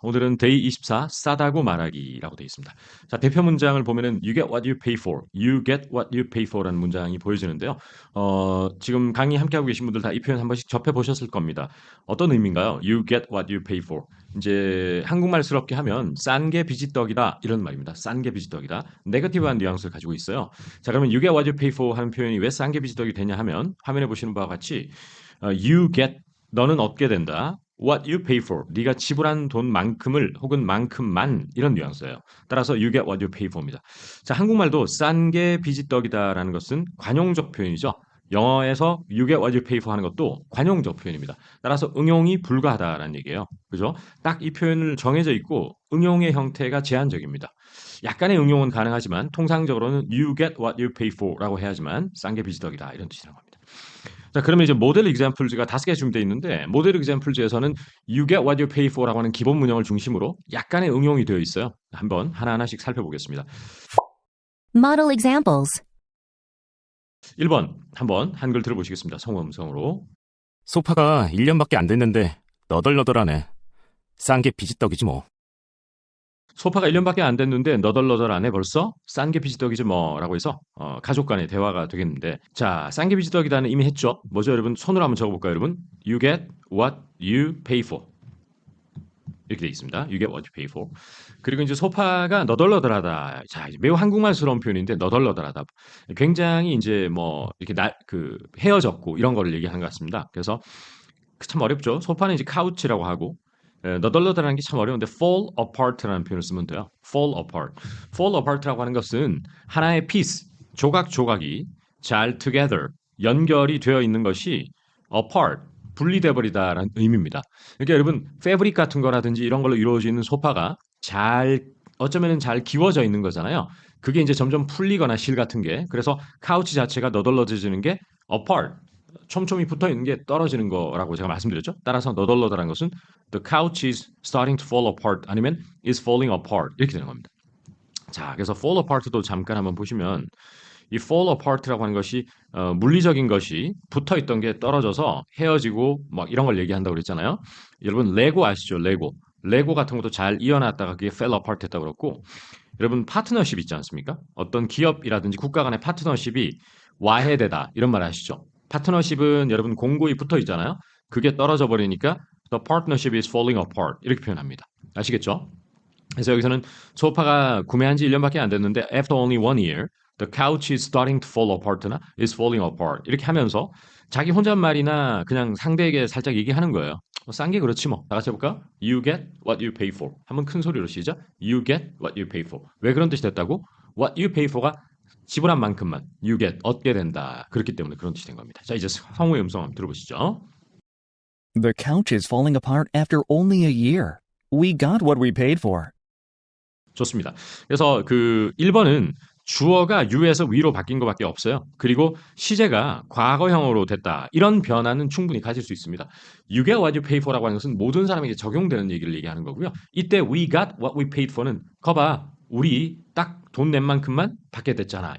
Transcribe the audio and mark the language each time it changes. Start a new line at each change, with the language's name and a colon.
Korean: 오늘은 데이 24 싸다고 말하기라고 되어 있습니다. 자, 대표 문장을 보면은
English: You get what you pay for. You get what you pay for라는
Korean: 문장이 보여지는데요. 지금 강의 함께하고 계신 분들 다 이 표현 한 번씩 접해보셨을 겁니다. 어떤 의미인가요?
English: You get what you pay for.
Korean: 이제 한국말스럽게 하면 싼 게 비지떡이다 이런 말입니다. 싼 게 비지떡이다. 네거티브한 뉘앙스를 가지고 있어요. 자, 그러면
English: You get what you pay for
Korean: 하는 표현이 왜 싼 게 비지떡이 되냐 하면 화면에 보시는 바와 같이
English: You get,
Korean: 너는 얻게 된다.
English: What you pay for,
Korean: 네가 지불한 돈만큼을 혹은 만큼만 이런 뉘앙스예요. 따라서
English: you get what you pay for입니다.
Korean: 자, 한국말도 싼 게 비지떡이다라는 것은 관용적 표현이죠. 영어에서
English: you get what you pay for
Korean: 하는 것도 관용적 표현입니다. 따라서 응용이 불가하다라는 얘기예요. 그죠? 딱 이 표현을 정해져 있고 응용의 형태가 제한적입니다. 약간의 응용은 가능하지만 통상적으로는
English: you get what you pay for
Korean: 라고 해야지만 싼 게 비지떡이다 이런 뜻이라는 겁니다. 자, 그러면 이제 모델 examples가 5개 준비되어 있는데 모델 examples에서는
English: you get what you pay for
Korean: 라고 하는 기본 문형을 중심으로 약간의 응용이 되어 있어요. 한번 하나하나씩 살펴보겠습니다.
English: Model examples.
Korean: 1번 한번 한글 들어보시겠습니다. 성우음성으로. 소파가 1년밖에 안 됐는데 너덜너덜하네. 싼 게 비지떡이지 뭐. 소파가 1년밖에 안 됐는데 너덜너덜하네 벌써? 싼 게 비지떡이지 뭐 라고 해서 가족 간의 대화가 되겠는데 자, 싼 게 비지떡이다는 이미 했죠. 뭐죠 여러분? 손으로 한번 적어볼까요 여러분?
English: You get what you pay for
Korean: 이렇게 되어 있습니다.
English: You get what you pay for.
Korean: 그리고 이제 소파가 너덜너덜하다. 자, 매우 한국말스러운 표현인데 너덜너덜하다. 굉장히 이제 뭐 이렇게 헤어졌고 이런 거를 얘기하는 것 같습니다. 그래서 참 어렵죠. 소파는 이제 카우치라고 하고 너덜너덜한 게 참 어려운데 fall apart라는 표현을 쓰면 돼요.
English: fall apart.
Korean: fall apart라고 하는 것은 하나의 piece, 조각조각이 잘 together, 연결이 되어 있는 것이 apart, 분리돼 버리다라는 의미입니다. 그러니까 여러분 패브릭 같은 거라든지 이런 걸로 이루어져 있는 소파가 어쩌면은 잘 기워져 있는 거잖아요. 그게 이제 점점 풀리거나 실 같은 게 그래서 카우치 자체가 너덜너덜해지는 게 apart. 촘촘히 붙어 있는 게 떨어지는 거라고 제가 말씀드렸죠. 따라서 너덜너덜한 것은
English: the couch is starting to fall apart 아니면 is falling apart
Korean: 이렇게 되는 겁니다. 자, 그래서 fall apart도 잠깐 한번 보시면 이 fall apart라고 하는 것이 물리적인 것이 붙어 있던 게 떨어져서 헤어지고 막 이런 걸 얘기한다고 그랬잖아요. 여러분 레고 아시죠? 레고 같은 것도 잘 이어놨다가 그게 fell apart 했다고 그랬고 여러분 파트너십 있지 않습니까? 어떤 기업이라든지 국가 간의 파트너십이 와해되다 이런 말 아시죠? 파트너십은 여러분 공고히 붙어 있잖아요. 그게 떨어져 버리니까
English: the partnership is falling apart
Korean: 이렇게 표현합니다. 아시겠죠? 그래서 여기서는 소파가 구매한 지 1년밖에 안 됐는데
English: after only 1 year the couch is starting to fall apart
Korean: 나 is falling apart 이렇게 하면서 자기 혼잣말이나 그냥 상대에게 살짝 얘기하는 거예요. 싼 게 그렇지 뭐. 다 같이 해볼까?
English: You get what you pay for.
Korean: 한번 큰 소리로 시작.
English: You get what you pay for.
Korean: 왜 그런 뜻이 됐다고?
English: What you pay for가
Korean: 지불한 만큼만
English: you get,
Korean: 얻게 된다. 그렇기 때문에 그런 뜻이 된 겁니다. 자, 이제 성우의 음성 한번 들어보시죠.
English: The couch is falling apart after only a year. We got what we paid for.
Korean: 좋습니다. 그래서 그 1번은 주어가 you에서 we로 바뀐 것밖에 없어요. 그리고 시제가 과거형으로 됐다. 이런 변화는 충분히 가질 수 있습니다.
English: You get what you pay for
Korean: 라고 하는 것은 모든 사람에게 적용되는 얘기를 얘기하는 거고요. 이때
English: we got what we paid for
Korean: 는 거봐, 우리 딱 돈 낸 만큼만 받게 됐잖아.